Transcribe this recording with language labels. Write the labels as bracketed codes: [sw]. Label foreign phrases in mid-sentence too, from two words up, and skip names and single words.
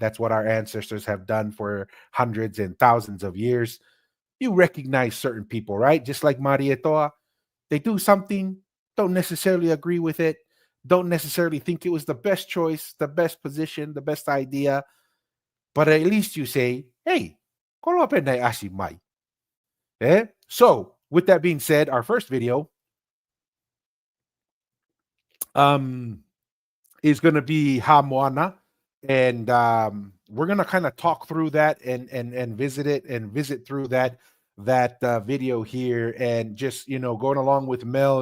[en] That's what our ancestors have done for hundreds and thousands of years. You recognize certain people, right? Just like Marietoa, they do something, don't necessarily agree with it, don't necessarily think it was the best choice, the best position, the best idea, but at least you say, [sm] hey, kolopenai asi mai. [en] Eh? So, with that being said, our first video is going to be Hamoana, and we're going to kind of talk through that and visit through that video here, and just going along with Mel.